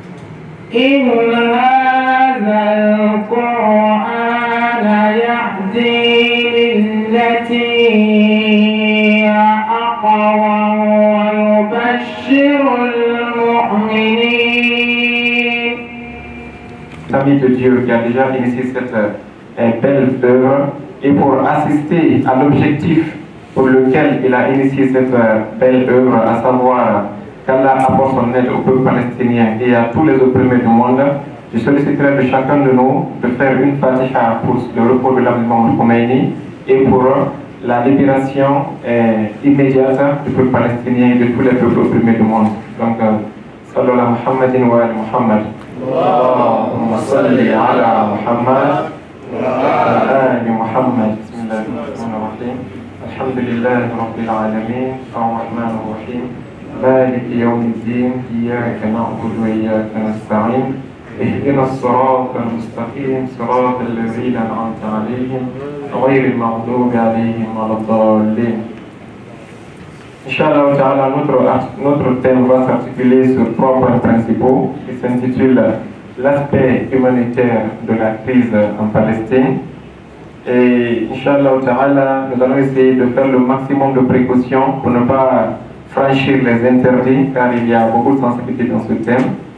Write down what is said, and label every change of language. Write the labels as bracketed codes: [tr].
[ar] القرآن يهدي للتي هي أقوم ويبشر المؤمنين. [fr] Ami de Dieu qui a déjà initié cette belle œuvre et pour assister à l'objectif pour lequel il a initié cette belle œuvre, à savoir qu'Allah apporte son aide au peuple palestinien et à tous les opprimés du monde, je solliciterai de chacun de nous de faire une fatiha pour le repos de l'âme de Mohamed Khomeini et pour la libération immédiate du peuple palestinien et de tous les peuples opprimés du monde. [ar] Donc, sallallahu Muhammadin wa ali Muhammad. Allahumma salli ala Muhammad wa ala ali Muhammad. Bismillahirrahmanirrahim. Alhamdulillahi rabbil alamin. Ar-Rahmanir Rahim. مالك يوم الدين إياك نعبد وإياك نستعين اهدنا الصراط المستقيم صراط الذين أنعمت عليهم غير المغضوب عليهم ولا الضالين. [fr] Inch'Allah Ta'ala, notre thème va s'articuler sur 3 points principaux qui s'intitulent l'aspect humanitaire de la crise en Palestine. Et Inch'Allah Ta'ala, nous allons essayer de faire le maximum de précautions pour ne pas franchir les interdits, car il y a beaucoup de sensibilité dans ce thème.